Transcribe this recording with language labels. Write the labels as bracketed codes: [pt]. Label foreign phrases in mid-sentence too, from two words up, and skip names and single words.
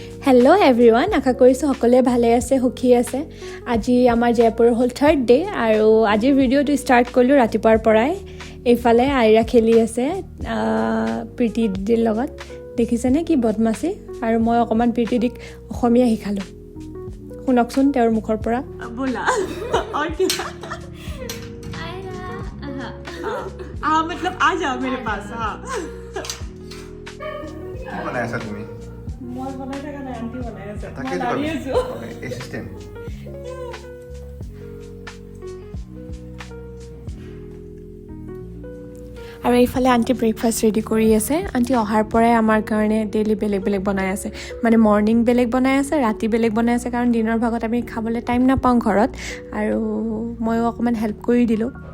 [en] Hello everyone, [as] আশা কৰিছো সকলোৱে ভালে আছে সুখী আছে আজি আমাৰ জয়পুৰৰ হল [en] 3rd day [as] আৰু আজিৰ ভিডিওটো ষ্টাৰ্ট কৰিলো ৰাতিপুৱাৰ পৰাই এইফালে আইৰা খেলি আছে প্ৰীতি দিৰ লগত দেখিছেনে কি বদমাছি আৰু মই অকমান প্ৰীতি দিক অসমীয়া শিকালো শুনকচোন তেওঁৰ মুখৰ পৰা [hi] बोला और क्या हाँ मतलब आ जाओ मेरे पास हाँ [as] কি বনাইছা তুমি মই বনাই থাকা নাই আন্টি বনাই আছে তাকে মই দাঁড়িয়ে আছো [en] okay assistant [as] আৰু এইফালে আন্টি [en] breakfast ready [as] কৰি আছে আন্টি অহাৰ পৰাই আমাৰ কাৰণে ডেইলি বেলেগ বেলেগ বনাই আছে মানে মৰ্নিং বেলেগ বনাই আছে ৰাতি বেলেগ বনাই আছে কাৰণ দিনৰ ভাগত আমি খাবলৈ টাইম নাপাওঁ ঘৰত আৰু ময়ো অকমান হেল্প কৰি দিলোঁ